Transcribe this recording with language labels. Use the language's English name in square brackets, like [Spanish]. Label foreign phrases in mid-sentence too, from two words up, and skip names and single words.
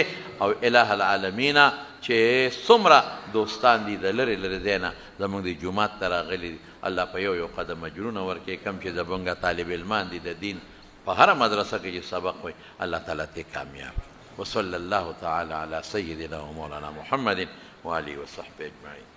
[Pashto] او [Arabic] اله العالمین [Pashto] چې څومره دوستان دي د لرې لرې ځای نه زموږ د جومات ته راغلي دي الله په یو یو قدم اجرونه ورکړي. کم چې زموږ طالب علمان دي د دین په هره مدرسه کې چې سبق وي [Arabic] الله تعالی [Pashto] ته کامیاب. [Arabic] وصلی الله تعالی علی سیدنا و مولانا محمد و آله و صحبه اجمعین.